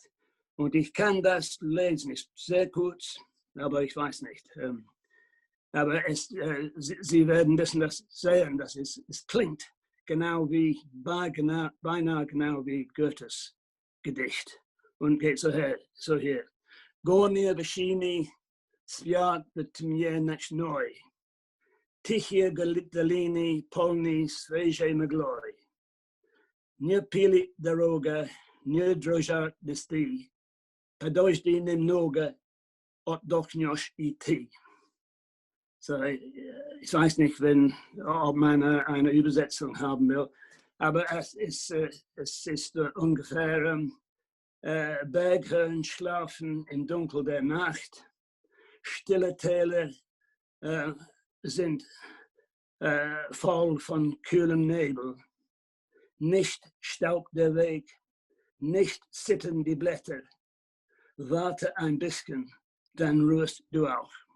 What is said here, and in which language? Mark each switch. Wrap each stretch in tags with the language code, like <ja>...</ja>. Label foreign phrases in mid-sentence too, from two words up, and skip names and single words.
<de>Und ich kann das lesen, ist sehr kurz, aber ich weiß nicht. Aber Sie werden das sehen, dass es klingt genau wie, beinahe genau wie Goethes Gedicht. Und geht so hier.</de> <ru>Горние вершины спят в тьме ночной, тихие долины полны свежей мглой. Не пилит дорога, не дрожат листы, подожди немного, отдохнешь идти.</ru> <de>So, ich weiß nicht, ob man eine Übersetzung haben will, aber es ist ungefähr Berghöhen schlafen im Dunkel der Nacht, stille Täler sind voll von kühlem Nebel, nicht staubt der Weg, nicht zittern die Blätter, warte ein bisschen, dann ruhst du auch.</de>